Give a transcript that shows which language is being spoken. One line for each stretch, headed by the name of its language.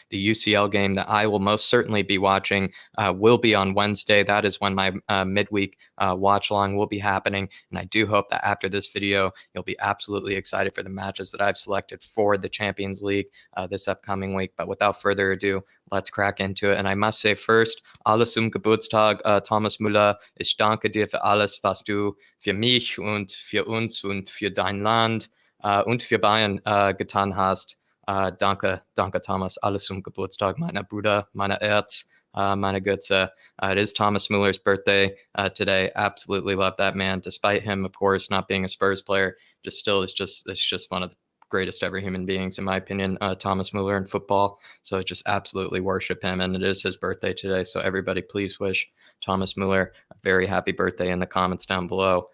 English: The UCL game that I will most certainly be watching will be on Wednesday. That is when my midweek watch-along will be happening, and I do hope that after this video, you'll be absolutely excited for the matches that I've selected for the Champions League this upcoming week. But without further ado, let's crack into it. And I must say first,
German: alles zum Geburtstag,
English: Thomas Müller.
German: Ich danke dir für alles, was du für mich und für uns und für dein Land und für Bayern getan hast. Danke, Thomas. Alles zum Geburtstag, meiner Bruder, meiner Herz, meine Götze.
English: It is Thomas Müller's birthday today. Absolutely love that man. Despite him, of course, not being a Spurs player, it's just one of the greatest ever human beings, in my opinion, Thomas Müller in football. So I just absolutely worship him, and it is his birthday today. So everybody, please wish Thomas Müller a very happy birthday in the comments down below.